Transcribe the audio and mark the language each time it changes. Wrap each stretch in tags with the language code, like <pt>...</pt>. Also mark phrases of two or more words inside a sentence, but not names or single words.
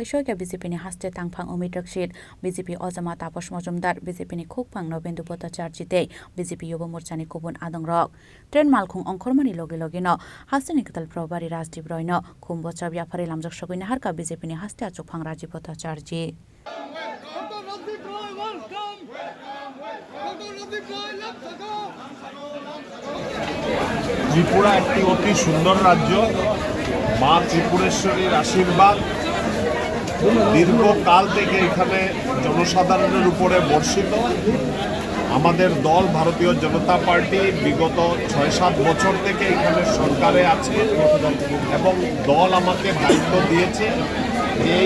<trp>soika BJP ni Hasteo tangphang umitrak sit BJP Ojama Taposh Mojumdar BJP ni Khokphang Nobendu Bhattacharya tei BJP Yuba Morcha ni Kubun Adongrok Train Malkhung Ongkhormani loge no Hasteni niKwtal Prabhari RajdeepRoy no khumbocha byapari lamjak sogoini harka BJP ni Hasteo achukphang Rajiv Bhattacharya</trp> <bn>ত্রিপুরা একটি অতি সুন্দর রাজ্য মা ত্রিপুরেশ্বরীর আশীর্বাদ দীর্ঘকাল থেকে এখানে জনসাধারণের উপরে বর্ষিত আমাদের দল ভারতীয় জনতা পার্টি বিগত ৬-৭ বছর থেকে এখানে সরকারে আছে এবং দল আমাকে দায়িত্ব দিয়েছে এই</bn>